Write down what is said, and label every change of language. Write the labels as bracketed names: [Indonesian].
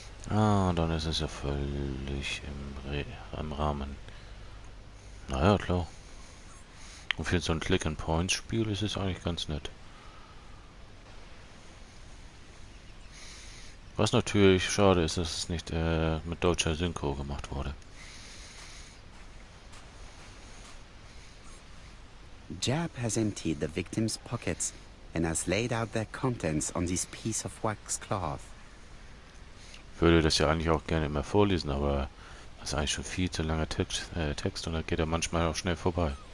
[German] Ah, dann ist es ja völlig im Rahmen. Naja, klar. Und für so ein Click-and-Point-Spiel ist es eigentlich ganz nett. Was natürlich schade ist, dass es nicht mit deutscher Synchro gemacht wurde. [English] Jab has emptied the victim's pockets and has laid out their contents on this piece of wax cloth. [German] Ich würde das ja eigentlich auch gerne immer vorlesen, aber das ist eigentlich schon viel zu langer Text und da geht er manchmal auch schnell vorbei.